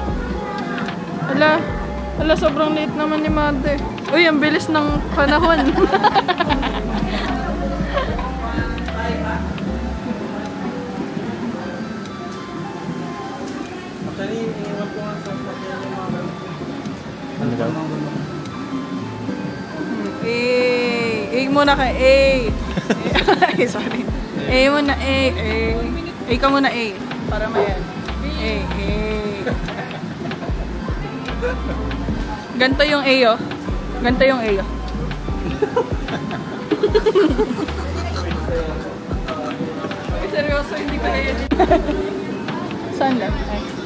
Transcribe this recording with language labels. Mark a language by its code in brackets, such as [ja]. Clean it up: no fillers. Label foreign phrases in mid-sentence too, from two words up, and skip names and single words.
[tl] Ala, sobrang liit naman ni Mother. Uy, ang bilis ng panahon. Actually, iniwan ko nga sa pagkaya ng mga Ano daw? A muna ka, A. Sorry. A muna, A. A ka muna, A. Para mayan. A. Ganto yung A, oh. Ganto yung A, oh. Seryoso, hindi pa yun. Saan lang? Ay.